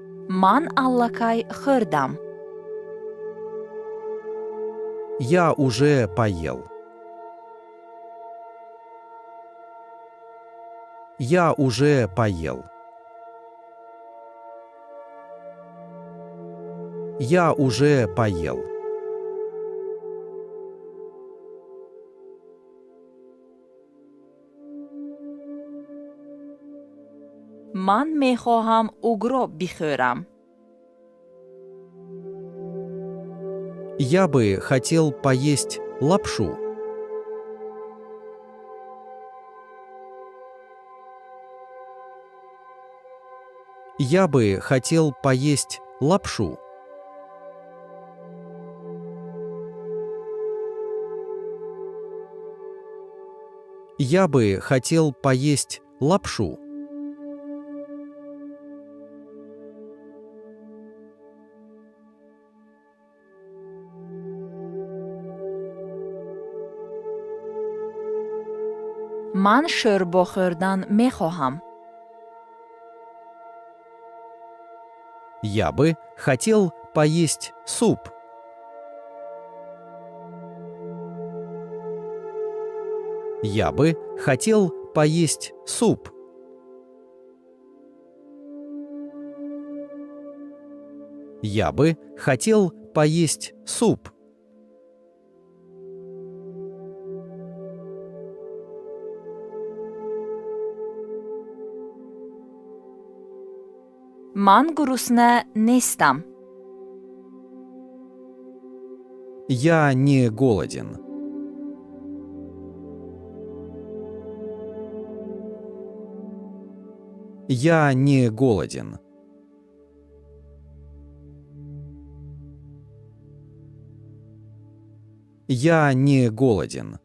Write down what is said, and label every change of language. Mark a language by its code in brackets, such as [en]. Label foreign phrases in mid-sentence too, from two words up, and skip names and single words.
[tg] Ман аллакай хӯрдам. [ru] Я уже поел. Я уже поел. Я уже поел. [tg] Ман мехоҳам угро бихӯрам. [ru] Я бы хотел поесть лапшу. Я бы хотел поесть лапшу. Я бы хотел поесть лапшу. [tg] Ман шӯрбо хӯрдан мехоҳам. [ru] Я бы хотел поесть суп. Я бы хотел поесть суп. Я бы хотел поесть суп. [tg] Ман гурусна нестам. [ru] Я не голоден. Я не голоден. Я не голоден.